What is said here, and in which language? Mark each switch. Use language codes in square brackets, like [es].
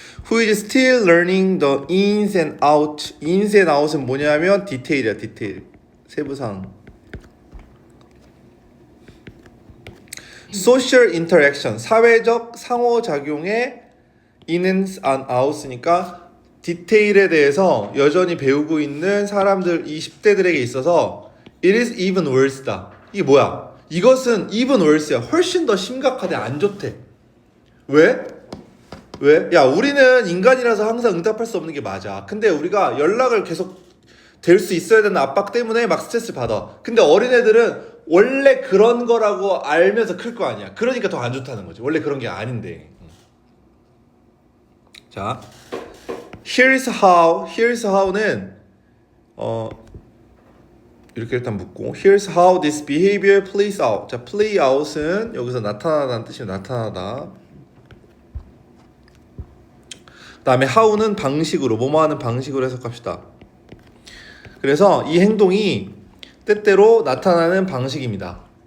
[en] Who is still learning the ins and out. [ko] ins and out은 뭐냐면 디테일이야. 디테일 세부사항. social interaction 사회적 상호작용의 in은 and out이니까 디테일에 대해서 여전히 배우고 있는 사람들 20대들에게 있어서 [en] it is even worse [ko] 다. 이게 뭐야? 이것은 even worse야. 훨씬 더 심각하대. 안 좋대. 왜? 왜? 야 우리는 인간이라서 항상 응답할 수 없는 게 맞아. 근데 우리가 연락을 계속 될 수 있어야 되는 압박 때문에 막 스트레스 받아. 근데 어린애들은 원래 그런 거라고 알면서 클 거 아니야. 그러니까 더 안 좋다는 거지. 원래 그런 게 아닌데. [en] 자 Here's how. Here's how는 [ko] 이렇게 일단 묻고 [en] Here's how this behavior plays out. [ko] 자, play out은 여기서 나타나다는 뜻이에요. 나타나다. 그다음에 how는 방식으로 뭐뭐 하는 방식으로 해석합시다. 그래서 이 행동이 때때로 나타나는 방식입니다.